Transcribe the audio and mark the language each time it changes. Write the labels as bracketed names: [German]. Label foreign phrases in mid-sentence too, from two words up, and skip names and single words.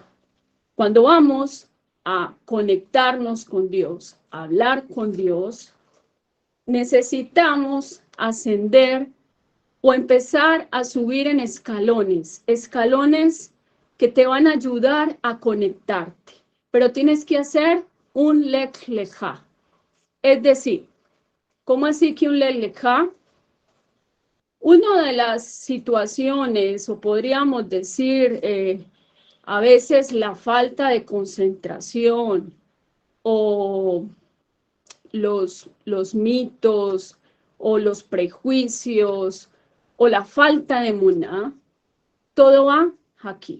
[Spanish] Cuando vamos a conectarnos con Dios, a hablar con Dios, necesitamos ascender o empezar a subir en escalones, escalones que te van a ayudar a conectarte, pero tienes que hacer un [Hebrew] לך לך. [Spanish] Es decir, ¿cómo así que un [Hebrew] לך לך? [Spanish] Una de las situaciones, o podríamos decir, a veces la falta de concentración o los mitos o los prejuicios o la falta de emuná, todo va aquí.